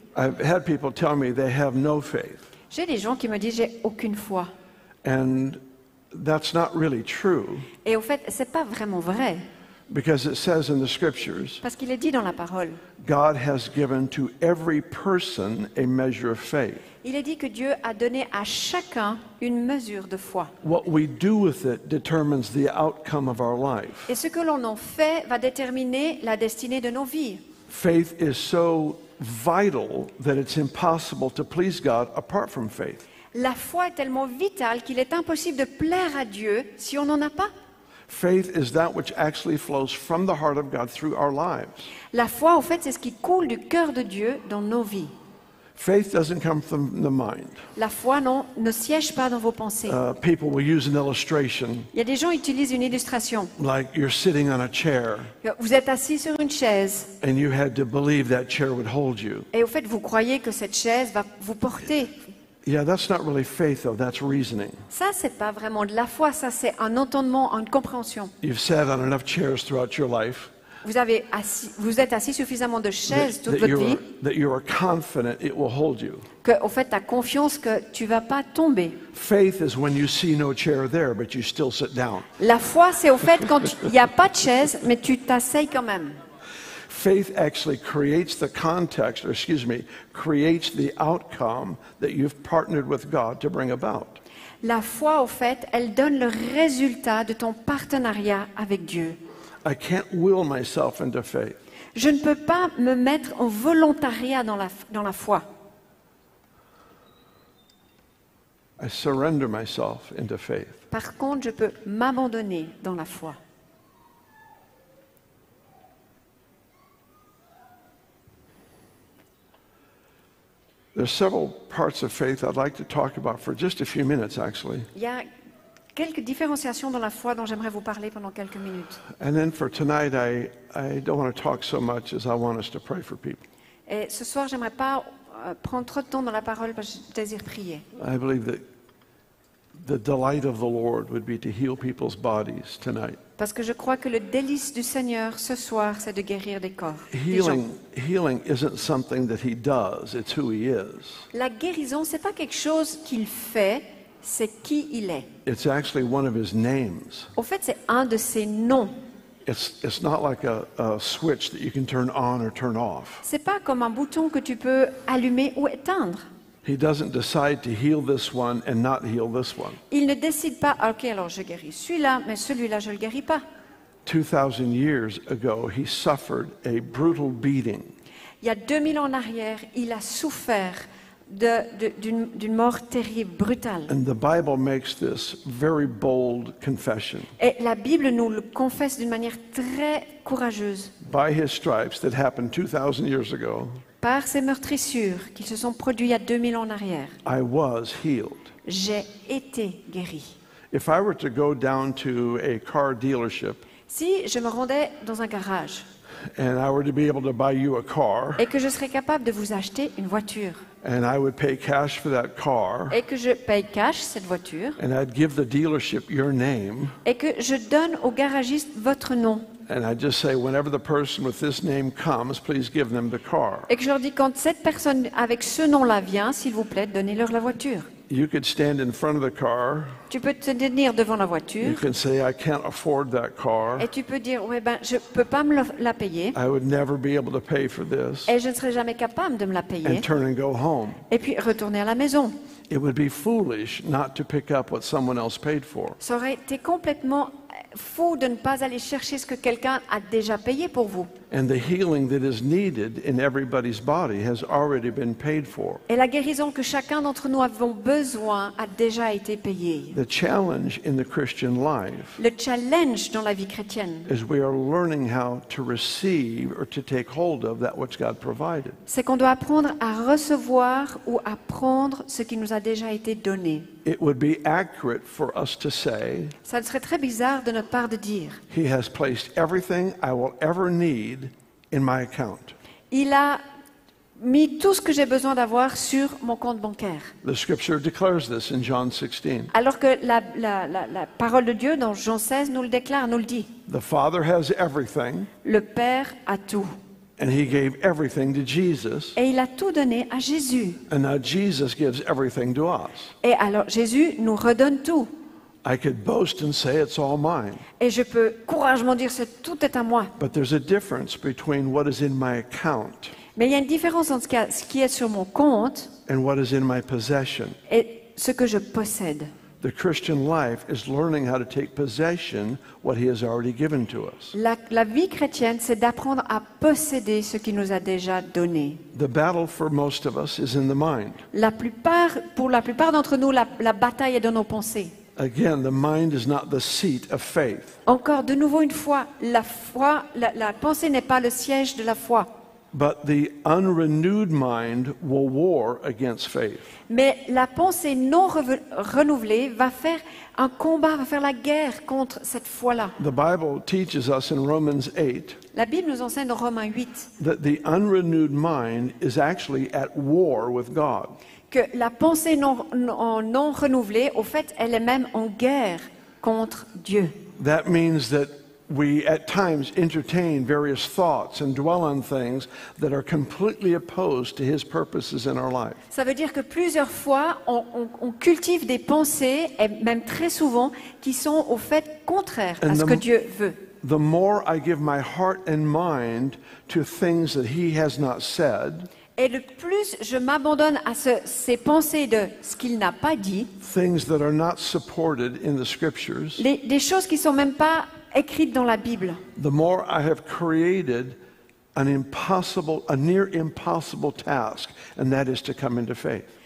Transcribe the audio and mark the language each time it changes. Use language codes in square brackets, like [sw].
[en] I've had people tell me they have no faith, [fr] J'ai des gens qui me disent j'ai aucune foi. [en] and that's not really true. [fr] Et au fait, c'est pas vraiment vrai. [en] Because it says in the scriptures, [fr] Parce qu'il est dit dans la parole. [en] God has given to every person a measure of faith. [fr] Il est dit que Dieu a donné à chacun une mesure de foi. [en] What we do with it determines the outcome of our life. [fr] Et ce que l'on en fait va déterminer la destinée de nos vies. [en] Faith is so vital that it's impossible to please God apart from faith. [fr] La foi est tellement vitale qu'il est impossible de plaire à Dieu si on n'en a pas. [en] Faith is that which actually flows from the heart of God through our lives. [fr] La foi, en fait, c'est ce qui coule du cœur de Dieu dans nos vies. [en] Faith doesn't come from the mind. [fr] La foi, non, ne siège pas dans vos pensées. [en] People will use an illustration [fr] Il y a des gens qui utilisent une illustration. [en] like you're sitting on a chair [fr] Vous êtes assis sur une chaise [en] and you had to believe that chair would hold you. [fr] et au fait, vous croyez que cette chaise va vous porter. [en] Yeah, that's not really faith though, that's reasoning. [fr] Ça, c'est pas vraiment de la foi, ça, c'est un entendement, une compréhension. [en] You've sat on enough chairs throughout your life [fr] Vous êtes assis suffisamment de chaises toute votre vie [en] that you are confident it will hold you. [fr] que, au fait, tu as confiance que tu vas pas tomber. [en] Faith is when you see no chair there, but you still sit down. [fr] La foi, c'est au fait quand il n'y a pas de chaise, mais tu t'asseyes quand même. [en] Faith actually creates the context, or excuse me, creates the outcome that you've partnered with God to bring about. [fr] La foi, au fait, elle donne le résultat de ton partenariat avec Dieu. [en] I can't will myself into faith. [fr] Je ne peux pas me mettre en volontariat dans la foi. [en] I surrender myself into faith. [fr] Par contre, je peux m'abandonner dans la foi. [en] There's several parts of faith I'd like to talk about for just a few minutes, actually. [fr] Il y a quelques différenciations dans la foi dont j'aimerais vous parler pendant quelques minutes. [en] And then for tonight, I don't want to talk so much as I want us to pray for people. [fr] Et ce soir, j'aimerais pas prendre trop de temps dans la parole parce que je désire prier. [en] I believe that the delight of the Lord would be to heal people's bodies tonight. [fr] Parce que je crois que le délice du Seigneur ce soir, c'est de guérir des corps. Des gens. [en] Healing isn't something that he does, it's who he is. [fr] La guérison, c'est pas quelque chose qu'il fait, c'est qui il est. [en] It's actually one of his names. [fr] Au fait, c'est un de ses noms. [en] It's not like a switch that you can turn on or turn off. [fr] C'est pas comme un bouton que tu peux allumer ou éteindre. [en] He doesn't decide to heal this one and not heal this one. [fr] Il ne décide pas, ok, alors je guéris celui-là, mais celui-là, je ne le guéris pas. [en] 2,000 years ago, he suffered a brutal beating. [fr] Il y a 2000 ans en arrière, il a souffert d'une mort terrible, brutale. [en] And the Bible makes this very bold confession. [fr] Et la Bible nous le confesse d'une manière très courageuse. [en] By his stripes that happened 2,000 years ago, [fr] Par ces meurtrissures qui se sont produites il y a 2000 ans en arrière, [en] I was healed. [fr] j'ai été guéri. [en] If I were to go down to a car dealership [fr] Si je me rendais dans un garage [en] and I were to be able to buy you a car [fr] et que je serais capable de vous acheter une voiture [en] and I would pay cash for that car [fr] et que je paye cash cette voiture [en] and I'd give the dealership your name [fr] et que je donne au garagiste votre nom [en] and I'd just say, whenever the person with this name comes, please give them the car. [fr] et que je leur dis quand cette personne avec ce nom-là vient, s'il vous plaît, donnez-leur la voiture. [en] You could stand in front of the car. [fr] Tu peux te tenir devant la [en] You [fr] voiture [en] can say, I can't afford that car. [fr] et tu peux dire ouais ben je peux pas me la payer [en] I would never be able to pay for this. [fr] et je ne serai jamais capable de me la payer [en] And turn and go home. [fr] et puis retourner à la maison. [en] It would be foolish not to pick up what someone else paid for. [fr] Ça aurait été complètement fou de ne pas aller chercher ce que quelqu'un a déjà payé pour vous. [en] And the healing that is needed in everybody's body has already been paid for. [fr] Et la guérison que chacun d'entre nous avons besoin a déjà été payée. [en] The challenge in the Christian life [fr] Le challenge dans la vie chrétienne, [en] is we are learning how to receive or to take hold of that which God provided. [fr] c'est qu'on doit apprendre à recevoir ou à prendre ce qui nous a déjà été donné. [en] It would be accurate for us to say, [fr] Ça serait très bizarre de notre part de dire [en] He has placed everything I will ever need in my account. [fr] il a mis tout ce que j'ai besoin d'avoir sur mon compte bancaire. [en] The scripture declares this in John 16. [fr] Alors que la parole de Dieu dans Jean 16 nous le déclare, nous le dit. [en] The Father has everything, [fr] Le Père a tout. [en] and He gave everything to Jesus, [fr] Et il a tout donné à Jésus. [en] and now Jesus gives everything to us. [fr] Et alors Jésus nous redonne tout. [en] I could boast and say it's all mine. [fr] Et je peux courageusement dire que tout est à moi. [en] But there's a difference between what is in my account [fr] Mais il y a une différence entre ce qui est sur mon compte [en] and what is in my possession. [fr] et ce que je possède. [en] The Christian life is learning how to take possession what he has already given to us. [fr] La vie chrétienne, c'est d'apprendre à posséder ce qu'il nous a déjà donné. [en] The battle for most of us is in the mind. [fr] Pour la plupart d'entre nous, la bataille est dans nos pensées. [en] Again, the mind is not the seat of faith, [fr] Encore de nouveau une fois, la pensée n'est pas le siège de la foi. [en] but the unrenewed mind will war against faith. [fr] Mais la pensée non renouvelée va faire un combat, va faire la guerre contre cette foi-là. [en] The Bible teaches us in Romans 8 [fr] La Bible nous enseigne dans Romains 8 [en] that the unrenewed mind is actually at war with God. [fr] que la pensée non renouvelée, au fait, elle est même en guerre contre Dieu. [en] That means that we at times entertain various thoughts and dwell on things that are completely opposed to his purposes in our life. [fr] Ça veut dire que plusieurs fois, on cultive des pensées, et même très souvent, qui sont au fait contraires à ce que Dieu veut. [en] The more I give my heart and mind to things that he has not said, [fr] Et le plus je m'abandonne à ces pensées de ce qu'il n'a pas dit, [en] things that are not supported in the scriptures, [fr] des choses qui ne sont même pas écrites dans la Bible, [en] the more I have created a near impossible task, and that is to come into faith.